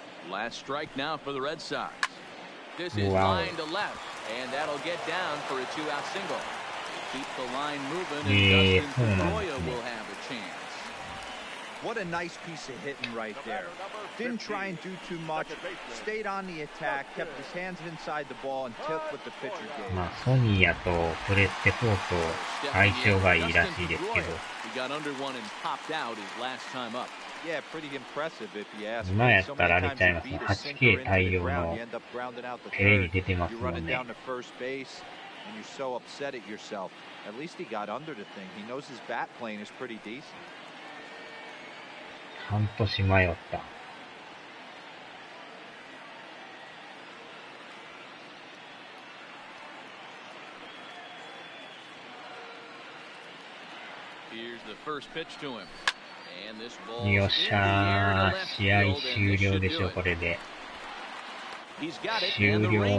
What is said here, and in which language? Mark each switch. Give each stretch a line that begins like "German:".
English: Last strike now for the Red Sox. This is line to left, and that'll get down for a two-out single. Keep the line moving, and Dustin Pedroia will have a chance. What a nice piece of hitting right there. Didn't try and do too much. Stayed on the attack, kept his hands inside the ball, and took what the pitcher gave.
Japanese: まあソニーやとプレステ4と相性がいいらしいですけど。
English: He got under one and popped out his last time up. Yeah, pretty impressive if you ask me.
Japanese: 今やったらあれちゃいますね。8K 対応のテレに出てますもんね。
English: You're running down to first base, and you're so upset at yourself. At least he got under the thing. He knows his bat plane is pretty decent.
Japanese: 半年迷った。
English: Here's the first pitch to him.
Japanese: よっしゃー、試合終了でしょ、これで。終了。